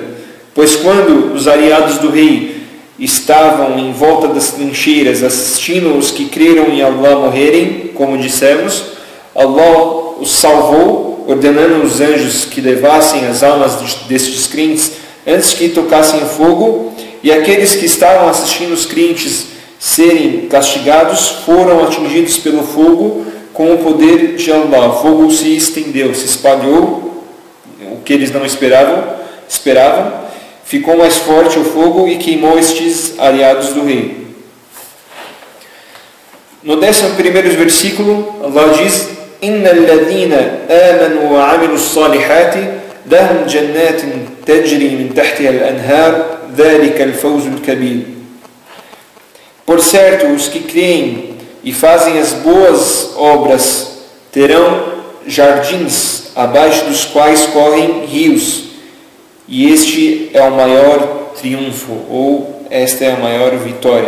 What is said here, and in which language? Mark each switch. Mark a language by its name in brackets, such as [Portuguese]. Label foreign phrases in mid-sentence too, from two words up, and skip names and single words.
[Portuguese] Pois quando os aliados do rei estavam em volta das trincheiras assistindo os que creram em Allah morrerem, como dissemos, Allah os salvou, ordenando os anjos que levassem as almas destes crentes antes que tocassem o fogo, e aqueles que estavam assistindo os crentes serem castigados foram atingidos pelo fogo com o poder de Allah. O fogo se estendeu, se espalhou, o que eles não esperavam, ficou mais forte o fogo e queimou estes aliados do rei. No 11º versículo, Allah diz: [Arabic] إن الذين آمنوا وعملوا الصالحات لهم جنات تجري من تحتها الأنهار ذلك الفوز الكبير. [Portuguese] Por certo, os que creem e fazem as boas obras terão jardins abaixo dos quais correm rios, e este é o maior triunfo, ou esta é a maior vitória.